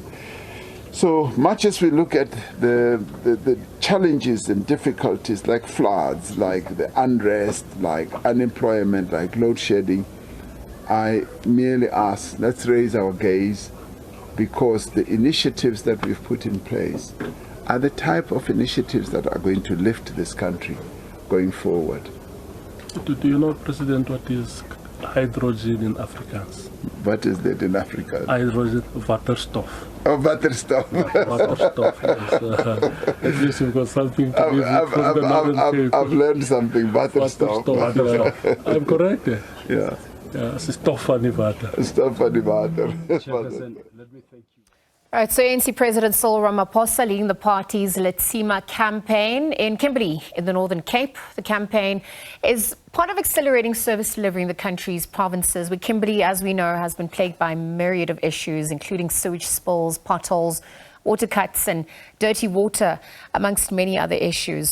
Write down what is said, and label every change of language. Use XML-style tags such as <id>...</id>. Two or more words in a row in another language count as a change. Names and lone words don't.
<en>So much as we look at the challenges and difficulties like floods, like the unrest, like unemployment, like load shedding, I merely ask, let's raise our gaze, because the initiatives that we've put in place are the type of initiatives that are going to lift this country going forward. Do you know, President, what is hydrogen in Afrikaans? What is that in Africa? Hydrogen, waterstof. Oh, waterstof. Waterstof, yes. At least you've got something to give from the Northern Cape. I've learned something, waterstof. Waterstof. I'm correct? Yeah.</en> <af>Ja,</af> <de>es ist</de> <af>stof van die water. Stof van die water.</af> <en>Chairperson, let me thank you. All right, so ANC President Cyril Ramaphosa leading the party's Letsima campaign in Kimberley in the Northern Cape. The campaign is part of accelerating service delivery in the country's provinces, where Kimberley, as we know, has been plagued by a myriad of issues, including sewage spills, potholes, water cuts and dirty water, amongst many other issues.</en>